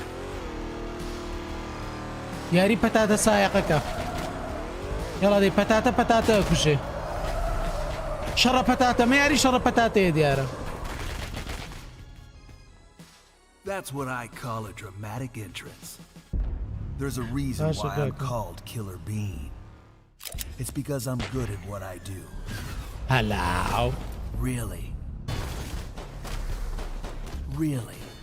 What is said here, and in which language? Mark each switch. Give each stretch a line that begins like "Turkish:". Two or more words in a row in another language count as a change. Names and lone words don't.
Central Kurdish: یاری پەتاتە سایەقەکە یاڵا دەی پەتاتە پەتاتە ئەکوژێ شەڕە پەتاتە مە یاری شەڕە پەتاتەیە دیارە
English: That's what I call a dramatic entrance. There's a reason why I'm called Killer Bean. It's because I'm good at what I do. Hello. Really? Really?